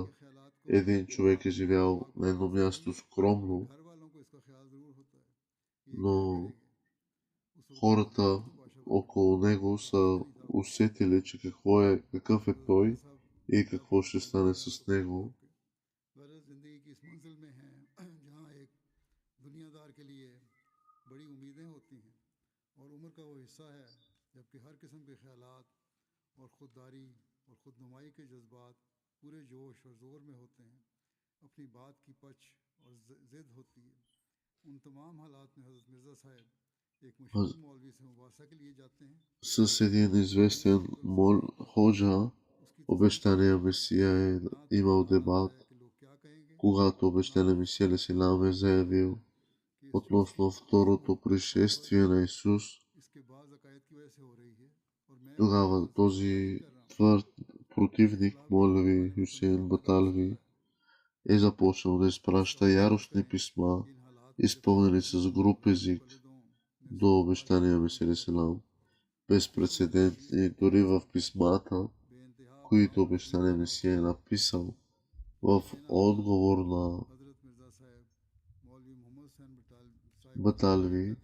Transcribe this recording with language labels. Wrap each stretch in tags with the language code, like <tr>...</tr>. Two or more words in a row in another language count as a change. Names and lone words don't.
<bg>Един човек е живял на едно място скромно, но хората около него са усетили, че какъв е той и какво ще стане с него.</bg> <ur>اور خودداری اور خود نمائی کے جذبات پورے جوش اور زور میں ہوتے ہیں، اپنی بات کی پچ اور ضد ہوتی ہے. ان تمام حالات میں حضرت مرزا صاحب ایک مشہور مولوی سے مباحثہ کے لیے جاتے ہیں.</ur> <bg>С един известен ходжа, обещания Месия е имал дебат, когато обещания Месия Алейхиссалам е заявил относно второто пришествие на Исус. Тогава този твърд противник, Молви Хюсейн Баталви, е започнал да изпраща яростни писма, изпълнени с груб език, до обещания Месия Алейхиссалам, безпрецедентни дори в писмата, които обещания Месия е написал в отговор на Баталви.</bg>